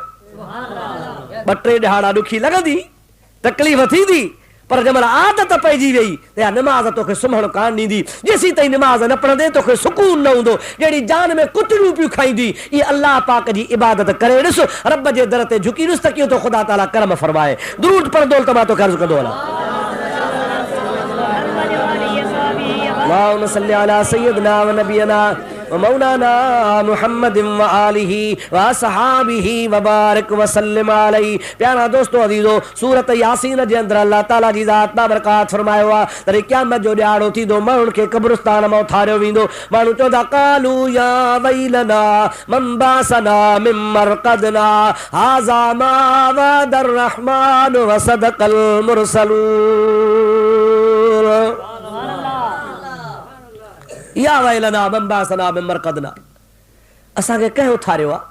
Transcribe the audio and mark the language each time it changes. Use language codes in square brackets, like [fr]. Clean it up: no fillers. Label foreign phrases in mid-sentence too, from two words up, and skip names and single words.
[sd] ॿ टे ॾिहाड़ा ॾुखी लॻंदी, तकलीफ़ थींदी, पर जंहिंमहिल आदत पइजी वई त इहा नमाज़ तोखे सुम्हणु कान ॾींदी। जेसीं ताईं नमाज़ न पढ़ंदे तोखे सुकून न हूंदो, जहिड़ी जान में कुतरियूं पियूं खाईंदी। इहे अल्लाह पाक जी इबादत करे ॾिस, रब जे दर ते झुकी ॾिस त कीअं तो ख़ुदा ताला करम फरमाए। दुरूद पढ़ंदो त मां तोखे अर्ज़ कंदो हलां। [ar] اللهم صل على سيدنا و نبينا و مولانا محمد و آله و أصحابه و بارك و سلم عليه. [sd] प्यारा दोस्तों अज़ीज़ो, सूरत यासीन जे अंदरि अल्लाह ताला जी ज़ात बाबरकात फरमायो आहे त क़यामत जो ॾियारो थींदो, माण्हुनि खे क़ब्रिस्तान मां उथारियो वेंदो। माण्हू चवंदा [ar] قالوا يا ويلنا من بعثنا من مرقدنا هذا ما وعد الرحمن و صدق المرسلون. يا ويلنا من بعثنا من مرقدنا, [sd] असांखे कंहिं उथारियो आहे?